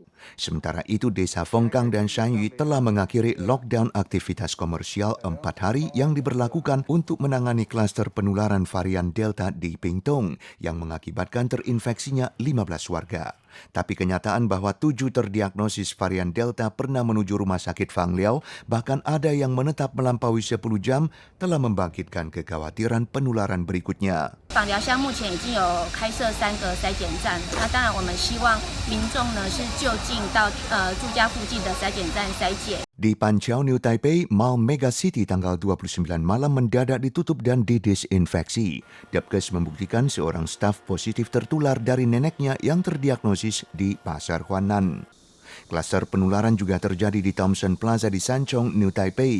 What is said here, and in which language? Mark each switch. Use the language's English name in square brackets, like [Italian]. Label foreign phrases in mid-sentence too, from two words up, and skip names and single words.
[Indonesian] Sementara itu, Desa Fengkang dan Shanyu telah mengakhiri lockdown aktivitas komersial 4 hari yang diberlakukan untuk menangani klaster penularan varian Delta di Pingtung yang mengakibatkan terinfeksinya 15 warga. Tapi kenyataan bahwa 7 terdiagnosis varian Delta pernah menuju rumah sakit Fang Liao, bahkan ada yang menetap melampaui 10 jam, telah membangkitkan kekhawatiran penularan berikutnya. [Chinese] 访寮乡目前已经有开设3个筛检站，那当然我们希望民众呢是就近到住家附近的筛检站筛检。 [Indonesian] Di Panqiao, [English] New Taipei, [Indonesian] Mall Mega City tanggal 29 malam mendadak ditutup dan didesinfeksi. Depkes membuktikan seorang staf positif tertular dari neneknya yang terdiagnosis di Pasar Huanan. Klaster penularan juga terjadi di Thomson Plaza di Sanchong, [English] New Taipei.